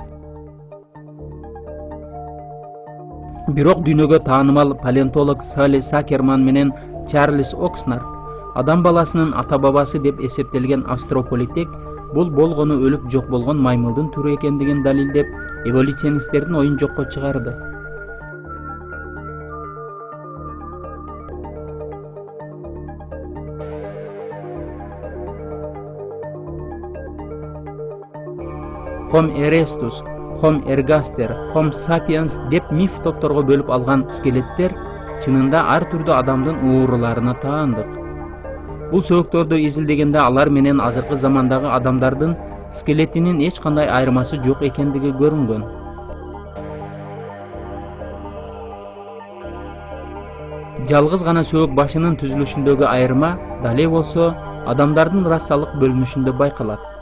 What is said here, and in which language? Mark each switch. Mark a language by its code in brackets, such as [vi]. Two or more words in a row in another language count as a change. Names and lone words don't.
[ky] Бирок дүйнөгө таанымал палеонтолог Салли Сакерман менен Чарльз Окснар адам баласынын ата-бабасы деп эсептелген астрополитек бул болгону өлүп жок болгон маймылдын түрү экендигин далилдеп, эволюционисттердин оюн жокко чыгарды. Homo erectus, Homo ergaster, Homo sapiens деп миф топторго бөлүп алган скелеттер чынында ар түрдүү адамдын ууруларына таандык. Бул сөөктөрдү изилдегенде алар менен азыркы замандагы адамдардын скелетинин эч кандай айырмасы жок экендиги көрүнгөн. Жалгыз гана сөөк башынын түзүлүшүндөгү айырма дале болсо адамдардын расалык бөлүнүшүндө байкалат.